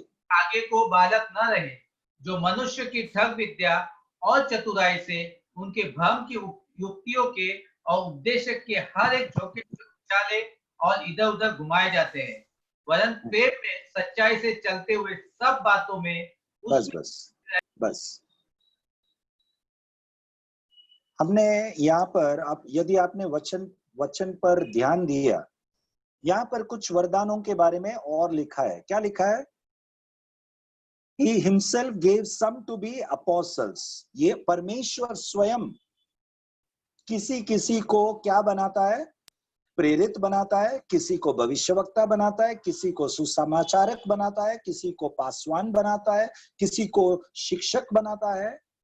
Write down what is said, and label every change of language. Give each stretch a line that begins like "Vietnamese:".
Hindi: आगे को बालक न रहे, जो मनुष्य की ठग विद्या और चतुराई से, उनके भ्रम की युक्तियों के और उपदेशक के हर एक झोंके से उछाले और इधर उधर घुमाए जाते हैं, वरन प्रेम में सच्चाई से चलते हुए सब बातों में बस हमने यहाँ पर, आप यदि आपने वचन पर ध्यान दिया, यहाँ पर कुछ वरदानों के बारे में और लिखा है। क्या लिखा है?
English: He himself gave some to be apostles.
Hindi: ये परमेश्वर स्वयं किसी किसी को क्या बनाता है? प्रेरित बनाता है, किसी को भविष्यवक्ता बनाता है, किसी को सुसमाचारक बनाता है, किसी को पासवान बनाता है, किसी को शिक्षक बनाता है।